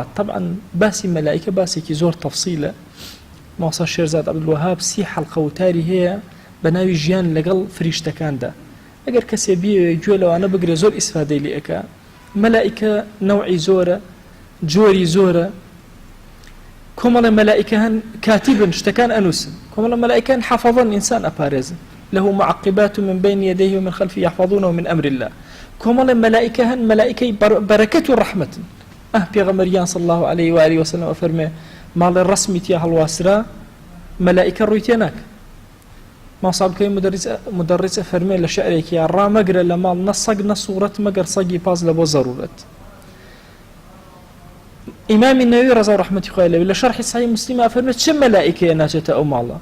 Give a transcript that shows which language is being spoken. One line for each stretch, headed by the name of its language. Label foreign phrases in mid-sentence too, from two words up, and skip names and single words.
Central Kurdish: طبعا باسی مەلائیکە باسێکی زۆر تەفسیلە. مۆسا شێرزاد عەبدولوهاب 30 حەڵقە وتاری هەیە بە ناوی ژیان لەگەڵ فریشتەکاندا. ئەگەر کەسێ بیەوێ گوێ لەوانە بگرێ زۆر ئیسفادەی لێ ئەکا. مەلائیکە نەوعی زۆرە جۆری زۆرە کۆمەڵێ مەلائیکە هەن کاتیبن شتەکان ئەنووسن کۆمەڵێ مەلائیکەن حەفەظەن ئینسان ئەپارێزن
Arabic: له معقبات من بين يديه ومن خلفه يحفظونه من أمر الله.
Central Kurdish: كۆمەڵێ مەلائیکە هەن مەلائیکەی بەرەکەت و ڕەحمەتن. پێغەمبەریان
Arabic: صلی الله عليه وآله وسلم
Central Kurdish: ئەفەرمێ ماڵێ ڕەسمی تیا هەڵواسرا مەلائیکە ڕووی تێ ناکە. ماسابکەی مدەڕیس ئەفەرمێ لە شعرێکی ڕامەگرە لە ماڵ نە سەگ نە سوورەت مەگەر سەگی پاس لە بۆ زەرورەت. ئیمامی نەووی ڕەزا و ڕەحمەتی خوای لەوێ لە شەرحی سەحیح موسلیم ئەفەرمێ چ مەلائیکەیە ناچێتە ئەو ماڵە؟